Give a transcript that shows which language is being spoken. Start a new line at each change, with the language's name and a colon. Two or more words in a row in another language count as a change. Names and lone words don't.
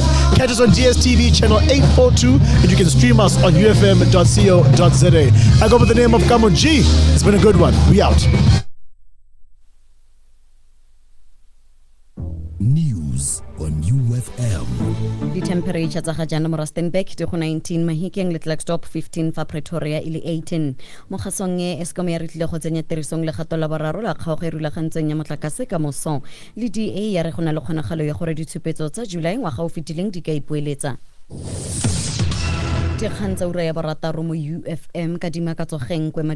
English: Catch us on DSTV channel 842, and you can stream us on ufm.co.za. I go with the name of Kamo G. It's been a good one. We out. News on UFM. The temperature
Tswana: tsa ga jana mo Rustenburg di go 19, Mahikeng le Klerksdorp 15, fa Pretoria ile 18. Mo gasong e Eskom ya re tlile go tsenya tirisong le gato la boraro la kgaogo e rulagantseng ya motlakase ka moso le DA ya re gona le kgonagalo ya gore ditshupetso tsa July ngwaga o fetileng di ka ipoeletsa. Dikgang tsa ura ya borataro mo UFM ka dimakatso geng